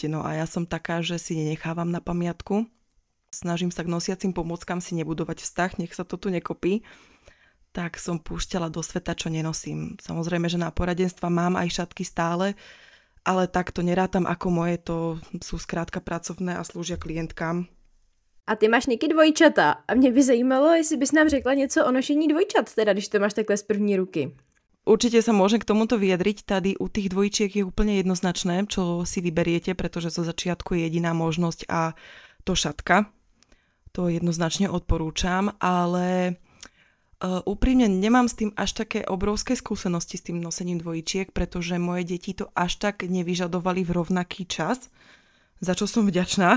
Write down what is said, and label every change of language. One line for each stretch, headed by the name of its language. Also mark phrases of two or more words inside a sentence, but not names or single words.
Slovak: No a ja som taká, že si nenechávam na pamiatku. Snažím sa k nosiacim pomôckam si nebudovať vzťah, nech sa to tu nekopí. Tak som púšťala do sveta, čo nenosím. Samozrejme, že na poradenstva mám aj šatky stále, ale tak to nerátam ako moje, to sú skrátka pracovné a slúžia klientkám.
Czech: A ty máš Niky dvojčata a mě by zajímalo, jestli bys nám řekla něco o nošení dvojčat, teda když to máš takhle z první ruky.
Slovak: Určite sa môžem k tomuto vyjadriť. Tady u tých dvojčiek je úplne jednoznačné, čo si vyberiete, pretože zo začiatku je jediná možnosť a to šatka. To jednoznačne odporúčam, ale úprimne nemám s tým až také obrovské skúsenosti s tým nosením dvojčiek, pretože moje deti to až tak nevyžadovali v rovnaký čas, za čo som vďačná.